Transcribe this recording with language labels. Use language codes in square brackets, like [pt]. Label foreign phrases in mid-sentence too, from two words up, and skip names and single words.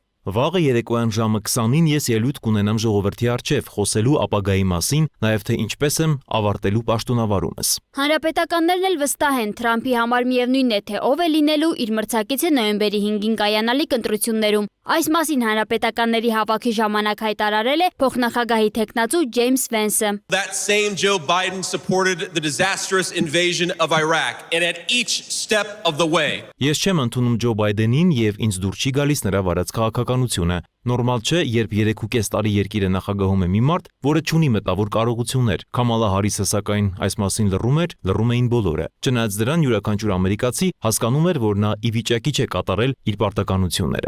[hy] Վաղը երեկոյան ժամը 20-ին ես ելույթ կունենամ ժողովրդի առջև խոսելու ապագայի մասին, նաև թե ինչպես եմ ավարտելու պաշտոնավարումս։ Հանրապետականներն էլ վստահ են, Թրամփի համար միևնույնն է, թե ով է լինելու իր մրցակիցը նոյեմբերի 5-ին կայանալիք ընտրություններում։ Այս մասին հանրապետականների հավաքի ժամանակ հայտարարել է փոխնախագահի թեկնածու Ջեյմս Վենսը։ [en] That same Joe Biden supported the disastrous invasion of Iraq and at each step of the way. [hy] Ես չեմ ընդունում Ջո Բայդենին եւ ինձ դուր չի գալիս նրա վարած քաղաքականությունը։ Նորմալ չէ, երբ 3.5 տարի երկիրը նախագահում է մի մարդ, որը չունի մտավոր կարողություններ։ Քամալա Հարիսը սակայն այս մասին լռում էին բոլորը։ Չնայած դրան յուրաքանչյուր ամերիկացի հասկանում էր, որ նա ի վիճակի չէ կատարել իր պարտականությունները։